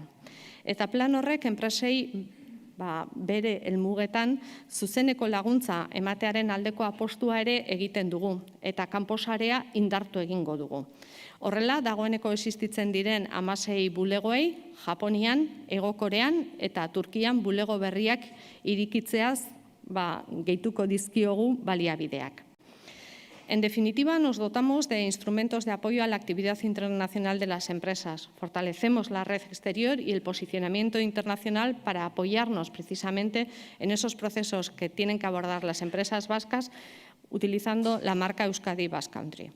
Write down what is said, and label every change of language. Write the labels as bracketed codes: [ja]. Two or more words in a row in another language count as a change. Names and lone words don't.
[eu] Eta plan horrek enpresei bere helmugetan zuzeneko laguntza ematearen aldeko apostua ere egiten dugu, eta kanposarea indartu egingo dugu. Horrela, dagoeneko existitzen diren 16 bulegoei, Japonian, Hego Korean eta Turkian bulego berriak irikitzeaz gehituko dizkiogu baliabideak. [es] En definitiva, nos dotamos de instrumentos de apoyo a la actividad internacional de las empresas. Fortalecemos la red exterior y el posicionamiento internacional para apoyarnos precisamente en esos procesos que tienen que abordar las empresas vascas utilizando la marca Euskadi Basque Country.